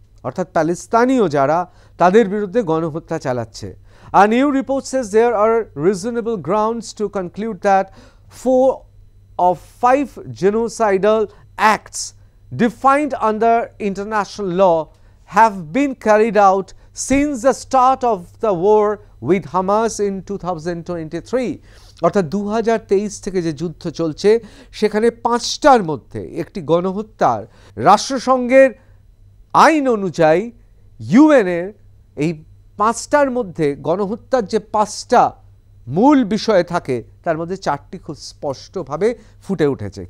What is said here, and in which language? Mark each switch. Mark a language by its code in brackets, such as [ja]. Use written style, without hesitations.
[bn] অর্থাৎ প্যালেস্তানীয় যারা তাদের বিরুদ্ধে গণহত্যা চালাচ্ছে। [en] A new report says there are reasonable grounds to conclude that 4 of 5 genocidal acts defined under international law have been carried out since the start of the war with Hamas in 2023. [bn] অর্থাৎ 2023 থেকে যে যুদ্ধ চলছে সেখানে 5টার মধ্যে একটি গণহত্যার রাষ্ট্রসংঘের আইন অনুযায়ী ইউএনের এই 5টার মধ্যে গণহত্যার যে 5টা মূল বিষয় থাকে তার মধ্যে 4টি খুব স্পষ্টভাবে ফুটে উঠেছে।